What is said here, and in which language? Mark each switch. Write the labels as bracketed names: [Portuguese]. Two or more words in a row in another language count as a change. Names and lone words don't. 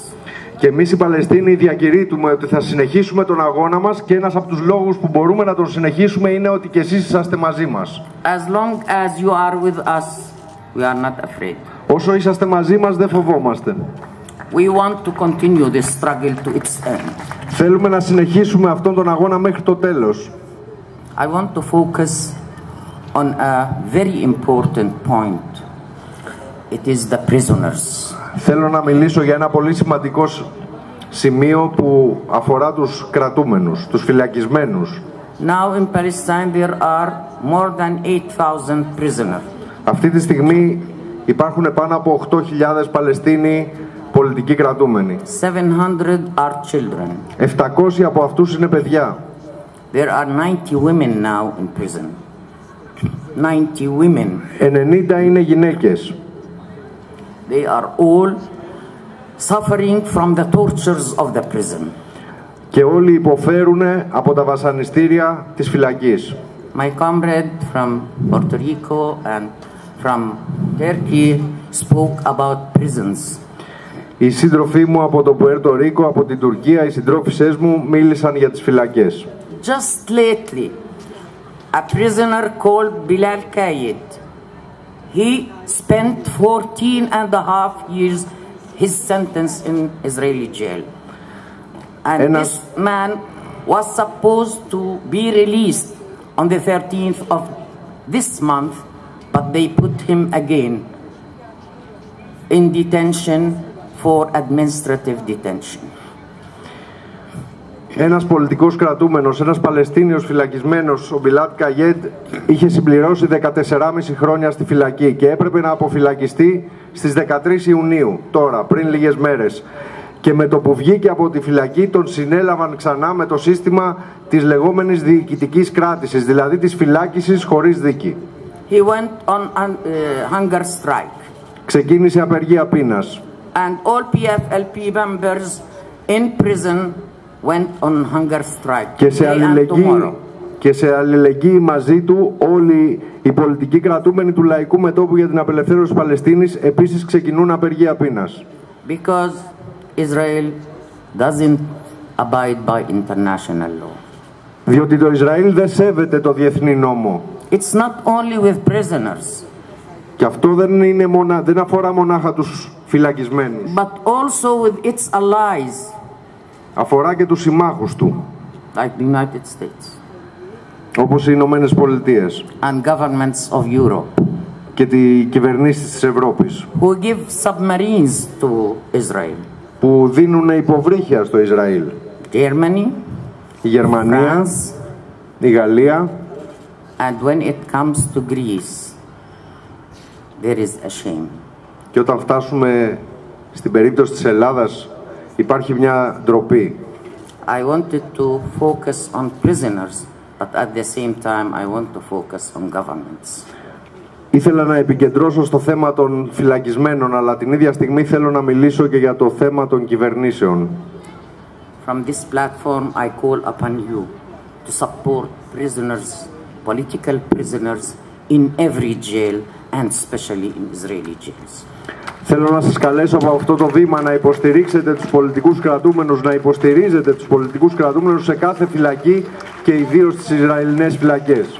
[Greek] Και εμείς οι Παλαιστίνοι διακηρύττουμε ότι θα συνεχίσουμε τον αγώνα μας και ένας από τους λόγους που μπορούμε να τον συνεχίσουμε είναι ότι και εσείς είσαστε μαζί μας. [English] As long as you are with us, we are not afraid. [Greek] Όσο είσαστε μαζί μας δεν φοβόμαστε. [English] We want to continue this struggle to its end. [Greek] Θέλουμε να συνεχίσουμε αυτόν τον αγώνα μέχρι το τέλος. [English] I want to focus on a very important point. It is the prisoners. [Greek] Θέλω να μιλήσω για ένα πολύ σημαντικό σημείο που αφορά τους κρατούμενους, τους φυλακισμένους. [English] Now in Palestine there are more than 8,000 prisoners. [Greek] Αυτή τη στιγμή υπάρχουν πάνω από 8.000 Παλαιστίνοι πολιτικοί κρατούμενοι. [English] 700 are children. [Greek] 700 από αυτούς είναι παιδιά. [English] There are 90 women now in prison. 90 women. [Greek] 90 είναι γυναίκες. [English] They are all suffering from the tortures of the prison. [Greek] Και όλοι υποφέρουν από τα βασανιστήρια της φυλακής. [English] My comrade from Puerto Rico and from Turkey spoke about prisons. [Greek] Οι σύντροφοί μου από το Πουέρτο Ρίκο, από την Τουρκία, οι συντρόφισσές μου μίλησαν για τις φυλακές. [English] Just lately, a prisoner called Bilal Kayed, he spent 14.5 years his sentence in Israeli jail. And this man was supposed to be released on the 13th of this month, but they put him again in detention for administrative detention. [Greek] Ένας πολιτικός κρατούμενος, ένας Παλαιστίνιος φυλακισμένος, ο Μπιλάτ Καγιέντ, είχε συμπληρώσει 14,5 χρόνια στη φυλακή και έπρεπε να αποφυλακιστεί στις 13 Ιουνίου, τώρα, πριν λίγες μέρες. Και με το που βγήκε από τη φυλακή τον συνέλαβαν ξανά με το σύστημα της λεγόμενης διοικητικής κράτησης, δηλαδή της φυλάκισης χωρίς δίκη. [English] He went on hunger strike. [Greek] Ξεκίνησε απεργία πείνας. [English] And all PFLP members in prison went on hunger strike. [Greek] Και σε αλληλεγγύη μαζί του όλοι οι πολιτικοί κρατούμενοι του Λαϊκού Μετώπου για την Απελευθέρωση της Παλαιστίνης επίσης ξεκινούν απεργία πείνας. [English] Because Israel doesn't abide by international law. [Greek] Διότι το Ισραήλ δεν σέβεται το διεθνή νόμο. [English] It's not only with prisoners. [Greek] Και αυτό δεν αφορά μονάχα τους φυλακισμένους. [English] But also with its allies. [Greek] Αφορά και τους συμμάχους του. [English] Like the United States. [Greek] Όπως οι Ηνωμένες Πολιτείες. [English] And governments of Europe. [Greek] Και οι κυβερνήσεις της Ευρώπης. [English] Who give submarines to Israel. [Greek] Που δίνουν υποβρύχια στο Ισραήλ. [English] Germany. [Greek] Η Γερμανία. [English] France, [Greek] η Γαλλία. [English] And when it comes to Greece, there is a shame. [Greek] Και όταν φτάσουμε στην περίπτωση της Ελλάδας, υπάρχει μια ντροπή. [English] I wanted to focus on prisoners, but at the same time I want to focus on governments. [Greek] Ήθελα να επικεντρώσω στο θέμα των φυλακισμένων, αλλά την ίδια στιγμή θέλω να μιλήσω και για το θέμα των κυβερνήσεων. [English] From this platform I call upon you to support prisoners, political prisoners in every jail and especially in Israeli jails. [Greek] Θέλω να σας καλέσω από αυτό το βήμα να υποστηρίξετε τους πολιτικούς κρατούμενους, να υποστηρίζετε τους πολιτικούς κρατούμενους σε κάθε φυλακή και ιδίως στις Ισραηλινές φυλακές.